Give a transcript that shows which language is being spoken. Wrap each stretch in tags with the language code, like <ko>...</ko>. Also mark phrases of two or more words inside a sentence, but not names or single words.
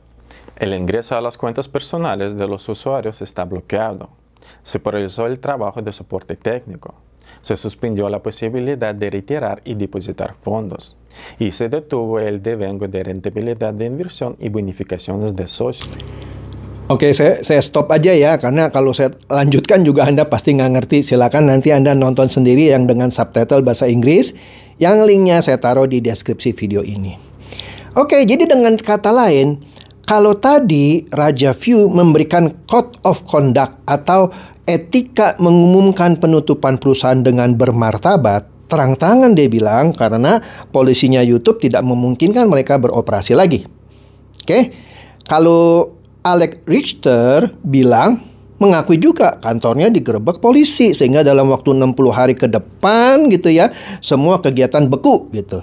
<es>El ingreso a las cuentas personales de los usuarios está bloqueado. Se paralizó el trabajo de soporte técnico. Se suspendió la posibilidad de retirar y depositar fondos. Y se detuvo el devengo de rentabilidad de inversión y bonificaciones de socios.</es> <id>Oke, saya stop aja ya, karena kalau saya lanjutkan juga Anda pasti nggak ngerti. Silakan nanti Anda nonton sendiri yang dengan subtitle bahasa Inggris, yang linknya saya taruh di deskripsi video ini. Oke, jadi dengan kata lain, kalau tadi Raja View memberikan</id> <en>code of conduct</en> <id>atau etika mengumumkan penutupan perusahaan dengan bermartabat, terang-terangan dia bilang karena polisinya YouTube tidak memungkinkan mereka beroperasi lagi. Oke, kalau Alex Richter bilang mengakui juga kantornya digerebek polisi sehingga dalam waktu 60 hari ke depan gitu ya, semua kegiatan beku gitu.</id>